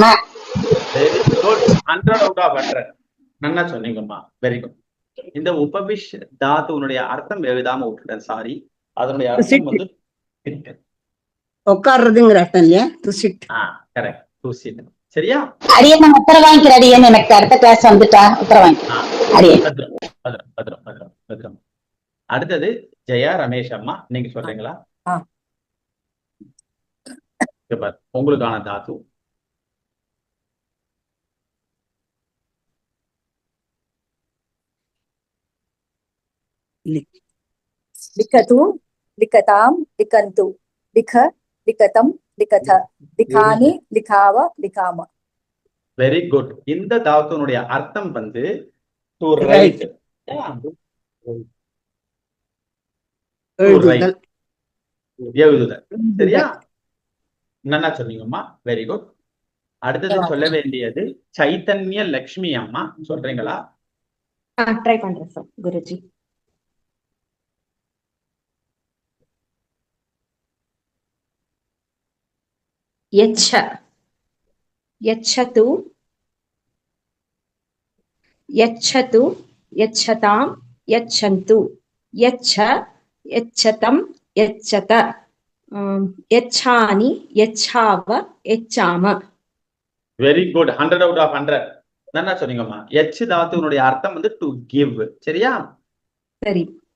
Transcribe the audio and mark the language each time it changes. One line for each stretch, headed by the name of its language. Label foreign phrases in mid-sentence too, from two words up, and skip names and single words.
English: very good. 100 out of 100.
Tamil: நல்லா சொன்னீங்கம்மா.
English: very good.
Tamil: இந்த உபவிஷ் தாத்துனுடைய அர்த்தம் எழுதாம விட்டுட்டேன். சாரி. அதனுடைய அர்த்தம் வந்து உட்கார்றதுங்கிற அர்த்தம் இல்லையா?
English: to sit.
Tamil: கரெக்ட்.
English: to sit.
Tamil: சரியா? அடியன் நான் உத்தர வாங்கிக்கிறேன். அடியன் எனக்கு அடுத்த கிளாஸ் வந்துட்டா உத்தர வாங்கிக்கிறேன். அடுத்தது ஜெயா ரமேஷ் அம்மா. நீங்க சொல்றீங்களா? உங்களுக்கான தாத்து
Sanskrit: लिखतु लिखताम लिखन्तु लिख लिखतम लिखथ लिखानि लिखाव लिखाम.
English: very good.
Tamil: இந்த தாத்துனுடைய அர்த்தம் வந்து
English: to write.
Tamil: எழுதுதல். சரியா? நல்லா சொன்னீங்கம்மா.
English: very good.
Tamil: அடுத்தது சொல்ல வேண்டியது சைத்தன்ய லக்ஷ்மி அம்மா. சொல்றீங்களா? ட்ரை பண்றேன் சார் குருஜி.
Sanskrit: यच्छ यच्छतु यच्छतु यच्छतां यच्छन्तु यच्छ यच्छतं यच्छत यच्छानि यच्छाव यच्छाम.
English: very good. 100 out of 100.
Tamil: நல்லா சொன்னீங்கம்மா. எச் தாத்துனுடைய அர்த்தம் வந்து
English: to give.
Tamil: சரியா? சரி.